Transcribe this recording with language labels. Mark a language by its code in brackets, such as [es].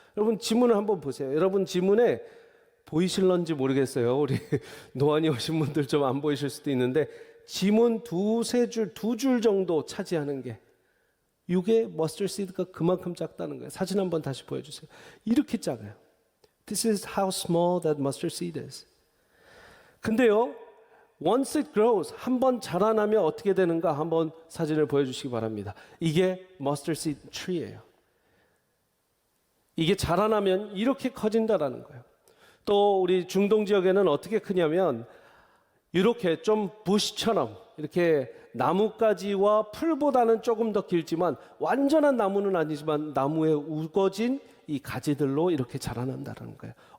[ko] 여러분, 지문을 한번 보세요. 여러분, 지문에 보이실런지 모르겠어요. 우리 노안이 오신 분들 좀 안 보이실 수도 있는데, 지문 2줄 정도 차지하는 게, 이게 머스터드 시드가 그만큼 작다는 거예요. 사진 한번 다시 보여주세요. 이렇게 작아요. [en] This is how small that mustard seed is. [ko] 근데요, once it grows, 한번 자라나면 어떻게 되는가 한번 사진을 보여주시기 바랍니다. 이게 mustard seed tree 예요. 이게 자라나면 이렇게 커진다라는 거예요. 또 우리 중동 지역에는 어떻게 크냐면 이렇게 좀 부시처럼 이렇게 나뭇가지와 풀보다는 조금 더 길지만 완전한 나무는 아니지만 나무에 우거진 이 가지들로 이렇게 자라난다는 거예요.